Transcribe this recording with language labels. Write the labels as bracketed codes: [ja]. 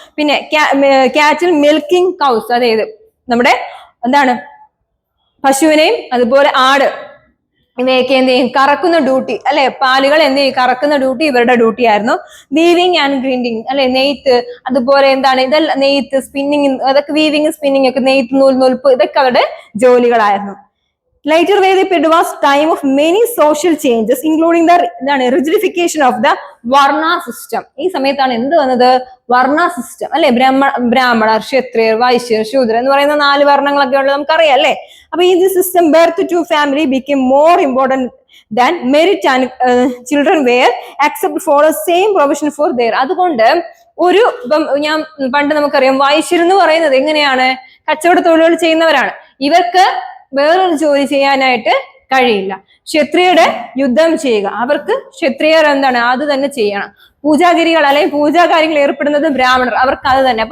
[ml] പിന്നെ കാറ്റിൽ milking cows, അതായത് നമ്മുടെ എന്താണ്, പശുവിനെയും അതുപോലെ ആട് ഇവയൊക്കെ എന്ത് ചെയ്യും, കറക്കുന്ന ഡ്യൂട്ടി അല്ലെ. പാലുകൾ എന്ത് ചെയ്യും, കറക്കുന്ന ഡ്യൂട്ടി ഇവരുടെ ഡ്യൂട്ടി ആയിരുന്നു. വീവിങ് ആൻഡ് ഗ്രിൻഡിങ് അല്ലെ, നെയ്ത്ത്, അതുപോലെ എന്താണ്, ഇതെല്ലാം നെയ്ത്ത്, സ്പിന്നിങ്, അതൊക്കെ വീവിങ് സ്പിന്നിങ് ഒക്കെ, നെയ്ത്ത്, നൂൽപ്പ്, ഇതൊക്കെ അവരുടെ ജോലികളായിരുന്നു. [en] Later Vedic period was time of many social changes, including the rigidification of the Varna system. [ml] ഈ സമയത്താണ് എന്ത് വന്നത്, വർണ്ണ സിസ്റ്റം അല്ലെ. ബ്രാഹ്മണർ, ക്ഷത്രിയർ, വൈശ്യർ, ശൂദ്രർ എന്ന് പറയുന്ന 4 വർണ്ണങ്ങളൊക്കെ ഉള്ളത് നമുക്കറിയാം അല്ലെ. അപ്പൊ ഈ [en] System birth to family became more important than merit and children were accepted for the same provision for their. [ml] അതുകൊണ്ട് ഒരു ഞാൻ പണ്ട് നമുക്കറിയാം, വൈശ്യർ എന്ന് പറയുന്നത് എങ്ങനെയാണ്, കച്ചവട തൊഴിലുകൾ ചെയ്യുന്നവരാണ്. ഇവർക്ക് വേറൊരു ജോലി ചെയ്യാനായിട്ട് കഴിയില്ല. ക്ഷത്രിയരുടെ യുദ്ധം ചെയ്യുക, അവർക്ക് ക്ഷത്രിയർ എന്താണ്, അത് തന്നെ ചെയ്യണം. പൂജാഗിരികൾ അല്ലെങ്കിൽ പൂജാകാര്യങ്ങൾ ഏർപ്പെടുന്നത് ബ്രാഹ്മണർ, അവർക്ക് അത് തന്നെ.